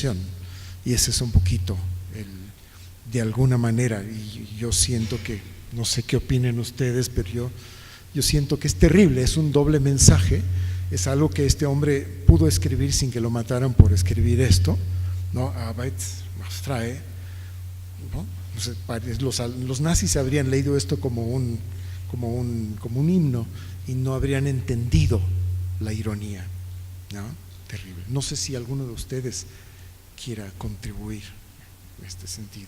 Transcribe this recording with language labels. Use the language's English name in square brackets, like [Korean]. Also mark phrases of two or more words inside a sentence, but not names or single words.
[Spanish] Y ese es un poquito de alguna manera, y yo siento que, no sé qué opinen ustedes, pero yo siento que es terrible, es un doble mensaje, es algo que este hombre pudo escribir sin que lo mataran por escribir esto, ¿no? [German] Arbeit macht frei, [Spanish] ¿no? Los nazis habrían leído esto como un himno y no habrían entendido la ironía, ¿no? Terrible. No sé si alguno de ustedes quiera contribuir en este sentido.